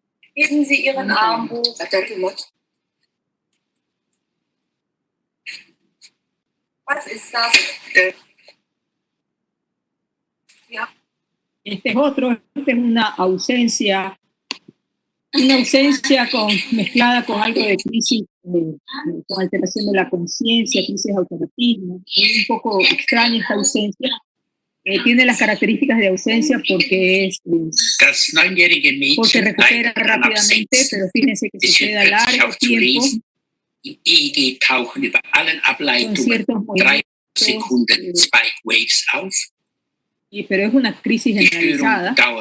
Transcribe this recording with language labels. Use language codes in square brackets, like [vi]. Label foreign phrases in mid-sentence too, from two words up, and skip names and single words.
[de] Heben Sie Ihren Arm hoch. Was ist das? Ja. [es] Este es otro, esta es una ausencia mezclada con algo de crisis, con alteración de la conciencia, crisis de autoritarismo. Es un poco extraña esta ausencia. Tiene las características de ausencia porque porque recupera rápidamente, pero fíjense que se queda largo tiempo con ciertos movimientos, pero es una crisis generalizada.